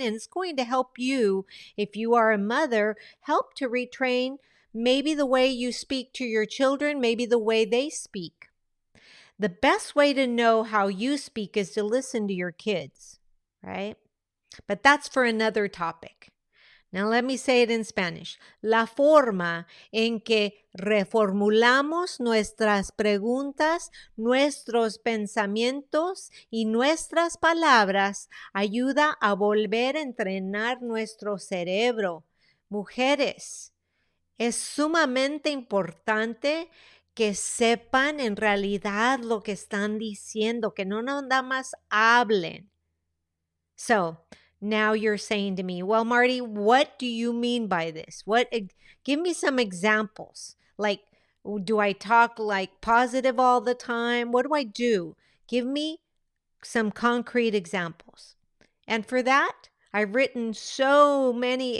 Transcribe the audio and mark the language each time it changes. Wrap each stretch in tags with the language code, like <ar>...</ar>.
<en>And it's going to help you, if you are a mother, help to retrain maybe the way you speak to your children, maybe the way they speak. The best way to know how you speak is to listen to your kids, right? But that's for another topic. Now let me say it in Spanish.</en> <es>La forma en que reformulamos nuestras preguntas, nuestros pensamientos y nuestras palabras ayuda a volver a entrenar nuestro cerebro. Mujeres, es sumamente importante que sepan en realidad lo que están diciendo, que no nada más hablen.</es> <en>So, now you're saying to me, well, Marty, what do you mean by this? Give me some examples. Like, do I talk like positive all the time? What do I do? Give me some concrete examples. And for that, I've written so many.</en>